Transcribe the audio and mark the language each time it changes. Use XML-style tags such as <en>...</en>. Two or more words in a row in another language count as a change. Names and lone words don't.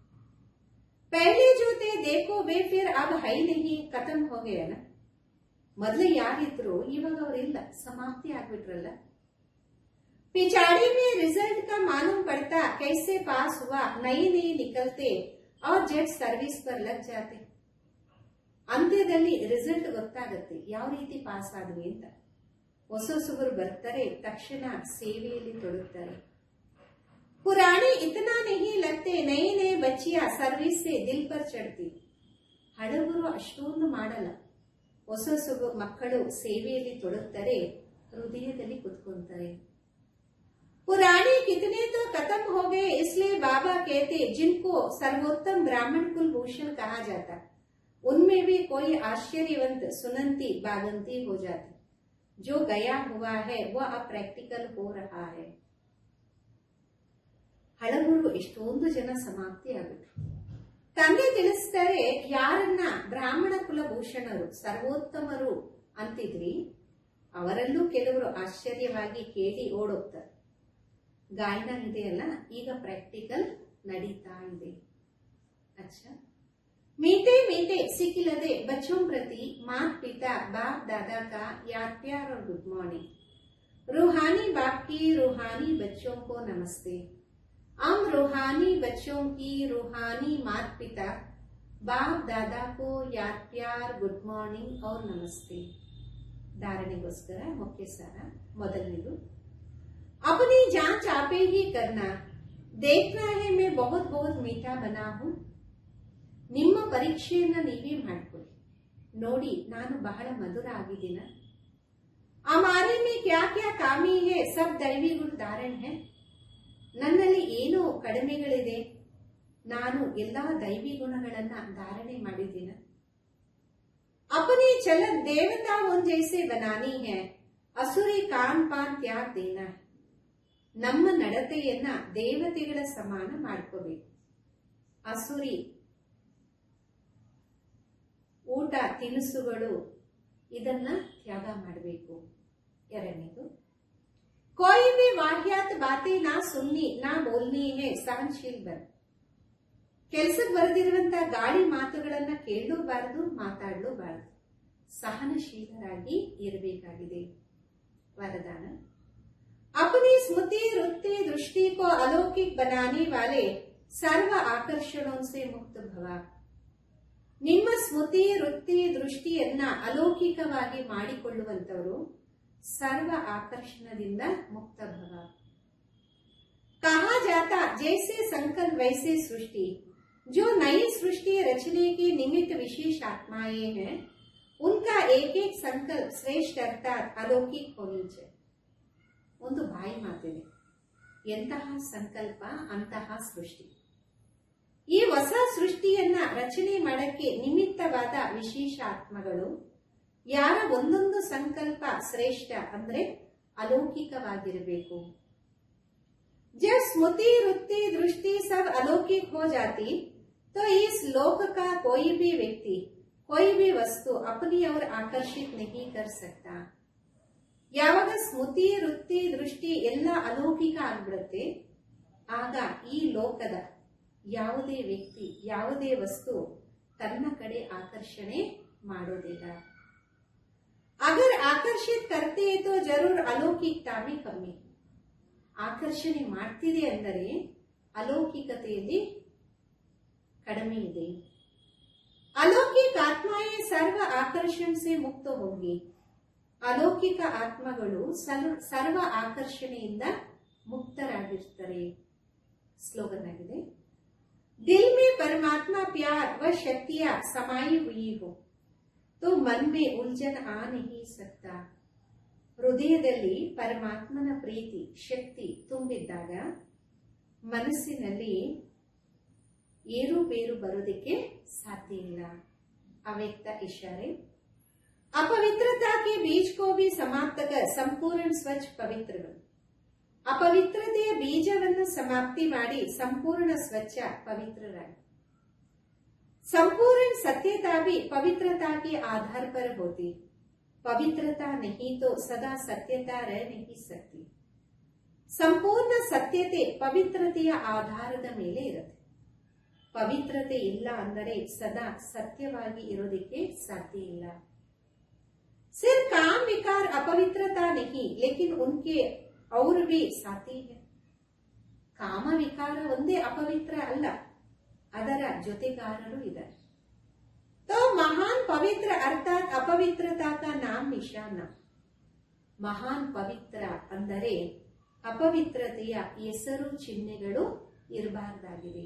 <hi>पहले जो थे देखो वे फिर अब है नहीं, खत्म हो गया ना.</hi> <kn>ಮೊದಲು ಯಾರಿದ್ರು ಇವಾಗ ಅವರಿಲ್ಲ, ಸಮಾಪ್ತಿ ಆಗ್ಬಿಟ್ರಲ್ಲ.</kn> <hi>पिछाड़ी में रिजल्ट का मालूम पड़ता, कैसे पास हुआ, नए नए निकलते और जेट सर्विस पर लग जाते.</hi> <kn>ಅಂತ್ಯದಲ್ಲಿ ರಿಸಲ್ಟ್ ಗೊತ್ತಾಗತ್ತೆ ಯಾವ ರೀತಿ ಪಾಸ್ ಆದ್ವಿ ಅಂತ. ಹೊಸಬರು ಬರ್ತಾರೆ, ತಕ್ಷಣ ಸೇವೆಯಲ್ಲಿ ತೊಡಗುತ್ತಾರೆ.</kn> <hi>पुराने इतना नहीं लगते, नए नए बच्चियां सर्विस से दिल पर चढ़ती.</hi> <kn>ಹಳಬರು ಅಷ್ಟೊಂದು ಮಾಡಲ್ಲ, ಹೊಸ ಮಕ್ಕಳು ಸೇವೆಯಲ್ಲಿ ತೊಡಗುತ್ತಾರೆ, ಹೃದಯದಲ್ಲಿ ಕುತ್ಕೊಂತಾರೆ.</kn> <hi>पुराने कितने तो खत्म हो गए, इसलिए बाबा कहते जिनको सर्वोत्तम ब्राह्मण कुल भूषण कहा जाता, उनमें भी कोई आश्चर्यवंत सुनंती बागंती हो जाती. जो गया हुआ है वह अब प्रैक्टिकल हो रहा है.</hi> <kn>ಹಳಬರು ಎಷ್ಟೊಂದು ಜನ ಸಮಾಪ್ತಿ ಆಗಿದ್ರು. ತಂದೆ ತಿಳಿಸ್ತಾರೆ, ಯಾರನ್ನ ಬ್ರಾಹ್ಮಣ ಕುಲಭೂಷಣರು ಸರ್ವೋತ್ತಮರು ಅಂತಿದ್ರಿ ಅವರಲ್ಲೂ ಕೆಲವರು ಆಶ್ಚರ್ಯವಾಗಿ ಕೇಳಿ ಓಡೋಗ್ತಾರೆ. ಗಾಯನ ಇದೆಯಲ್ಲ, ಈಗ ಪ್ರಾಕ್ಟಿಕಲ್ ನಡೀತಾ ಇದೆ.</kn> <hi>अच्छा, मीठे मीठे सिखिलदे बच्चों प्रति माता पिता बाप दादा का याद प्यार और</hi> <en>good morning.</en> <hi>रूहानी बाप की रूहानी बच्चों को नमस्ते. हम रूहानी बच्चों की रूहानी माता पिता बाप दादा को याद प्यार</hi> <en>good morning</en> <hi>और नमस्ते.</hi> <kn>धारणेಗೋಸ್ಕರ ಮುಖ್ಯ ಸಾರ. ಮೊದಲನೇದು,</kn> <hi>अपनी जांच आपे ही करना. देखना है मैं बहुत बहुत मीठा बना हूं.</hi> <kn>ನಿಮ್ಮ ಪರೀಕ್ಷೆಯನ್ನ ನೀವೇ ಮಾಡ್ಕೊಳ್ಳಿ, ನೋಡಿ ನಾನು ಬಹಳ ಮಧುರ ಆಗಿದ್ದೀನ.</kn> <hi>हमारे में क्या क्या कामी है, सब दैवी गुण धारण है.</hi> <kn>ನನ್ನಲ್ಲಿ ಏನು ಕಡಿಮೆಗಳಿದೆ, ನಾನು ಎಲ್ಲಾ ದೈವಿ ಗುಣಗಳನ್ನ ಧಾರಣೆ ಮಾಡಿದ್ದೀನ.</kn> <hi>अपनी चलन देवताओं जैसे बनानी है, असुरी कान पान त्याग देना है.</hi> <kn>ನಮ್ಮ ನಡತೆಯನ್ನ ದೇವತೆಗಳ ಸಮಾನ ಮಾಡ್ಕೋಬೇಕು. ಅಸುರಿ ಊಟ ತಿನಿಸುಗಳು ಇದನ್ನ ತ್ಯಾಗ ಮಾಡಬೇಕು. ಎರಡನೇದು,</kn> <hi>कोई भी वाहियात बातें ना सुननी ना बोलनी है, सहनशील बन.</hi> <kn>ಕೆಲಸಕ್ಕೆ ಬರೆದಿರುವಂತ ಗಾಳಿ ಮಾತುಗಳನ್ನ ಕೇಳಲೂಬಾರದು, ಮಾತಾಡಲೂಬಾರದು. ಸಹನಶೀಲರಾಗಿ ಇರಬೇಕಾಗಿದೆ. ವರದಾನ,</kn> <hi>अपनी स्मृति वृत्ति दृष्टि को अलौकिक बनाने वाले सर्व आकर्षणों से मुक्त भव.</hi> <kn>ನಿಮ್ಮ ಸ್ಮೃತಿ ವೃತ್ತಿ ದೃಷ್ಟಿಯನ್ನ ಅಲೌಕಿಕವಾಗಿ ಮಾಡಿಕೊಳ್ಳುವಂತವರು ಸರ್ವ ಆಕರ್ಷಣದಿಂದ ಮುಕ್ತ ಭವ.</kn> <hi>कहा जाता जैसे संकल्प वैसे सृष्टि. जो नई सृष्टि रचने के निमित्त विशेष आत्माएं हैं उनका एक एक संकल्प श्रेष्ठ अर्थात अलौकिक होनी चाहिए.</hi> <kn>ಒಂದು ಬಾಯಿ ಮಾತಿದೆ, ಎಂತಹ ಸಂಕಲ್ಪ ಅಂತಹ ಸೃಷ್ಟಿ. ಈ ಹೊಸ ಸೃಷ್ಟಿಯನ್ನ ರಚನೆ ಮಾಡಕ್ಕೆ ನಿಮಿತ್ತವಾದ ವಿಶೇಷ ಆತ್ಮಗಳು ಯಾರ ಒಂದೊಂದು ಸಂಕಲ್ಪ ಶ್ರೇಷ್ಠ ಅಂದ್ರೆ अलौकिकವಾಗಿರಬೇಕು.</kn> <hi>जब स्मृति वृत्ति दृष्टि सब अलौकिक हो जाती तो इस लोक का कोई भी व्यक्ति कोई भी वस्तु अपनी ओर आकर्षित नहीं कर सकता.</hi> <kn>ಯಾವಾಗ ಸ್ಮೃತಿ ವೃತ್ತಿ ದೃಷ್ಟಿ ಎಲ್ಲ ಅಲೌಕಿಕ ಆಗ್ಬಿಡುತ್ತೆ, ಆಗ ಈ ಲೋಕದ ಯಾವುದೇ ವ್ಯಕ್ತಿ ಯಾವುದೇ ವಸ್ತು ತನ್ನ ಕಡೆ ಆಕರ್ಷಣೆ ಮಾಡೋದಿಲ್ಲ.</kn> <hi>अगर आकर्षित करते तो जरूर अलौकिकता में कमी.</hi> <kn>ಆಕರ್ಷಣೆ ಮಾಡ್ತಿದೆ ಅಂದರೆ ಅಲೌಕಿಕತೆಯಲ್ಲಿ ಕಡಿಮೆ ಇದೆ.</kn> <hi>अलौकिक आत्माएं सर्व आकर्षण से मुक्त होगी.</hi> <kn>अलौकिक ಆತ್ಮಗಳು ಸರ್ವ ಆಕರ್ಷಣೆಯಿಂದ ಮುಕ್ತರಾಗಿರ್ತಾರೆ. ಸ್ಲೋಗನ್ ಆಗಿದೆ.</kn> <hi>दिल में परमात्मा प्यार व शक्तियां समाई हुई हो तो मन में उलझन आ नहीं सकता.</hi> <kn>ಹೃದಯದಲ್ಲಿ ಪರಮಾತ್ಮನ ಪ್ರೀತಿ ಶಕ್ತಿ ತುಂಬಿದ್ದಾಗ ಮನಸ್ಸಿನಲ್ಲಿ ಏರುಪೇರು ಬರೋದಕ್ಕೆ ಸಾಧ್ಯ ಇಲ್ಲ. ಅವ್ಯಕ್ತ ಇಶಾರೆ.</kn> <hi>अपवित्रता के बीज को भी समाप्त कर संपूर्ण स्वच्छ पवित्र बन.</hi> <kn>अपवित्रತೆಯ ಬೀಜವನ್ನು ಸಮಾಪ್ತಿ ಮಾಡಿ ಸಂಪೂರ್ಣ ಸ್ವಚ್ಛ ಪವಿತ್ರರಾಗಿ.</kn> <hi>संपूर्ण सत्यता भी पवित्रता के आधार पर होती. पवित्रता नहीं तो सदा सत्यता रह नहीं सकती.</hi> <kn>ಸಂಪೂರ್ಣ ಸತ್ಯತೆ ಪವಿತ್ರತೆಯ ಆಧಾರದ ಮೇಲೆ ಇರುತ್ತೆ. ಪವಿತ್ರತೆ ಇಲ್ಲ ಅಂದರೆ ಸದಾ ಸತ್ಯವಾಗಿ ಇರೋದಕ್ಕೆ ಸಾಧ್ಯ ಇಲ್ಲ.</kn> <hi>सिर्फ काम विकार अपवित्रता नहीं लेकिन उनके और भी साथी है.</hi> <kn>ಕಾಮ ವಿಕಾರ ಒಂದೇ ಅಪವಿತ್ರ ಅಲ್ಲ, ಅದರ ಜೊತೆಗಾರರು ಇದ್ದಾರೆ.</kn> <hi>तो महान पवित्र अर्थात अपवित्रता का नाम निशाना.</hi> <kn>ಮಹಾನ್ ಪವಿತ್ರ ಅಂದರೆ ಅಪವಿತ್ರತೆಯ ಹೆಸರು ಚಿಹ್ನೆಗಳು ಇರಬಾರ್ದಾಗಿದೆ.</kn>